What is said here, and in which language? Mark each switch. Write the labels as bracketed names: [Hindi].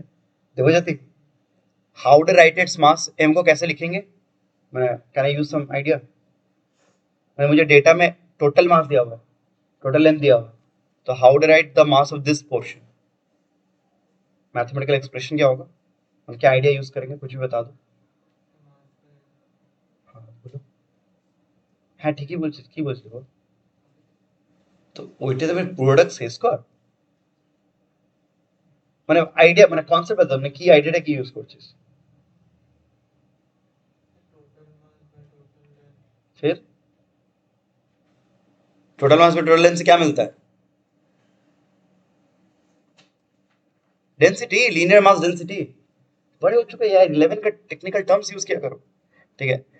[Hindi] देखो जाती, how to right its mass, m को कैसे लिखेंगे, मैं can I use some idea. मुझे डेटा में टोटल मास दिया हुआ है, टोटल लेंथ दिया हुआ है, तो how to right the mass of this portion, mathematical expression क्या होगा, हम क्या आइडिया यूज करेंगे, कुछ भी बता दो। हाँ बोलो। हाँ ठीक ही [Bangla] बोलছি हो তো ওইটা তো প্রোডাক্ট শেষ কর, মানে আইডিয়া মানে কনসেপ্ট বলতে মানে কি আইডিয়াটা কি ইউজ করছিস। [Hindi] फिर टोटल मास में टोटल लेंथ से क्या मिलता है, डेंसिटी, लीनियर मास डेंसिटी। बड़े हो चुके यार, 11 का टेक्निकल टर्म्स यूज किया करो, ठीक है।